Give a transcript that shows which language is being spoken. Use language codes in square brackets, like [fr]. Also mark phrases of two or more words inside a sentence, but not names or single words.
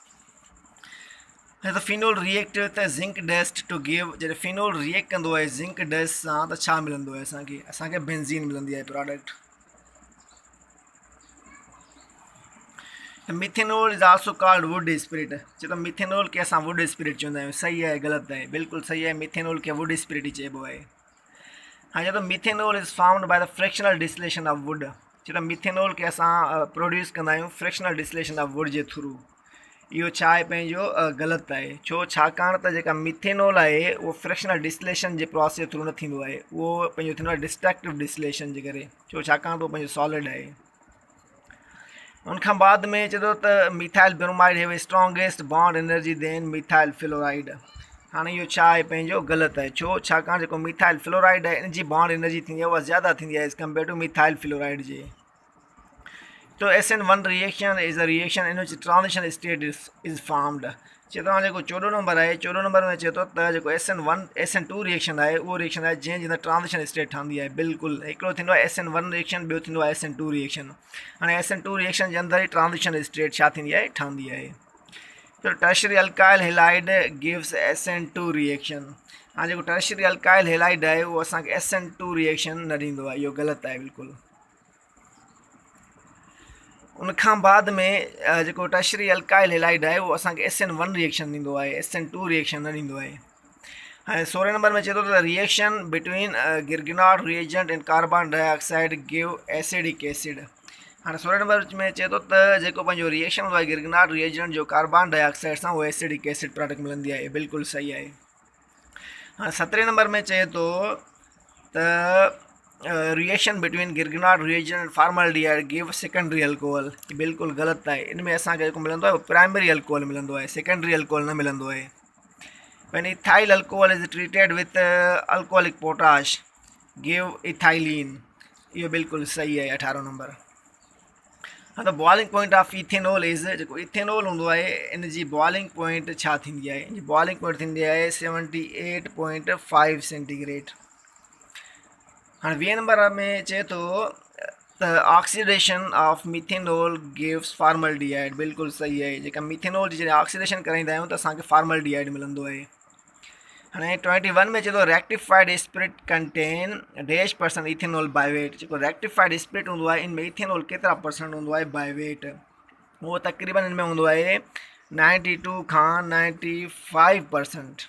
[en] त phenol react with zinc dust to give, [sd] जॾहिं फिनोल रिएक्ट कंदो आहे [en] zinc dust [sd] सां त छा मिलंदो आहे असांखे बेंज़ीन मिलंदी आहे प्रोडक्ट। [en] methanol is also called wood spirit. [sd] चए तो मिथेनॉल के असां [en] wood spirit [sd] चवंदा आहियूं, [hi] सही है गलत है, बिल्कुल सही है, [sd] मिथेनॉल के [en] wood spirit [sd] ही चइबो आहे। हाँ चए तो [en] methanol is found by the fractional distillation of wood. [sd] चए तो मिथेनॉल के असां प्रोड्यूस कंदा आहियूं [en] fractional distillation of wood [sd] जे थ्रू। इहो छा आहे पंहिंजो ग़लति आहे, छो, छाकाणि त जेका मिथेनॉल आहे उहो [en] fractional distillation [sd] जे प्रोसेस थ्रू न थींदो आहे, उहो पंहिंजो थींदो आहे [en] destructive distillation [sd] जे करे, छो, छाकाणि त उहो पंहिंजो सॉलिड आहे। उनखां बाद में चए थो त [en] methyl bromide have strongest bond energy than methyl fluoride. [sd] हाणे इहो छा आहे पंहिंजो ग़लति आहे, छो, छाकाणि जेको [en] methyl fluoride [sd] आहे इन जी [en] bond energy [sd] थींदी आहे उहा ज़्यादा थींदी आहे [en] as compare to methyl fluoride [sd] जे। [en] तो SN1 reaction is a reaction in which transition state is formed. [sd] चए थो हाणे जेको 14 नंबर आहे, 14 नंबर में चए थो त जेको [en] SN2 reaction [sd] आहे उहो रिएक्शन आहे जंहिंजे अंदरि [en] transition state [sd] ठहंदी आहे। बिल्कुलु, हिकिड़ो थींदो आहे [en] SN1 reaction, [sd] ॿियो थींदो आहे [en] SN2 reaction. [sd] हाणे [en] SN2 reaction [sd] जे अंदरि ई [en] transition state [sd] छा थींदी आहे, ठहंदी आहे। [en] तो tertiary alkyl halide gives SN2 reaction. [sd] हाणे जेको [en] tertiary alkyl halide [sd] आहे उहो असांखे [en] SN2 reaction [sd] न ॾींदो आहे, इहो ग़लति आहे बिल्कुलु। उनखां बाद में जेको [en] tertiary alkyl halide [sd] आहे उहो असांखे [en] SN1 reaction [sd] ॾींदो आहे, [en] SN2 reaction [sd] न ॾींदो आहे। हाणे 16 नंबर में चए थो त [en] reaction between Grignard reagent and carbon dioxide give acidic acid. [sd] हाँ 16 नंबर में चए थो त जेको पंहिंजो रिएक्शन हूंदो आहे [en] Grignard reagent [sd] जो [en] carbon dioxide [sd] सां उहो [en] acidic acid product [sd] मिलंदी आहे बिल्कुलु सही आहे। हाँ 17 नंबर में चए थो त [en] reaction between Grignard reagent and formaldehyde give secondary alcohol, [sd] बिल्कुलु ग़लति आहे। इन में असांखे जेको मिलंदो आहे [en] primary alcohol [sd] मिलंदो आहे, [en] secondary alcohol [sd] न मिलंदो आहे। [en] when ethyl alcohol is treated with alcoholic potash give ethylene, [hi] ये बिल्कुलु सही है 18 नंबर। [sd] हाँ तो [en] boiling point of ethanol is [sd] जेको इथेनॉल हूंदो आहे इन जी [en] boiling point [sd] छा थींदी आहे, इन जी [en] boiling point [sd] थींदी आहे 78.5 सेंटीग्रेड। हाँ 20 नंबर में चए थो त [en] oxidation of methanol gives formaldehyde, [sd] बिल्कुलु सही आहे। जेका मिथेनॉल जी जॾहिं ऑक्सीडेशन कराईंदा आहियूं त असांखे फॉर्मल्डिहाइड मिलंदो आहे। हाँ 21 में चए थो [en] rectified spirit contain dash % ethanol by weight, [sd] जेको [en] rectified spirit [sd] हूंदो आहे इन में इथेनॉल केतिरा % हूंदो आहे [en] by weight, [sd] उहो तक़रीबन इन में हूंदो आहे 92 खां 95%।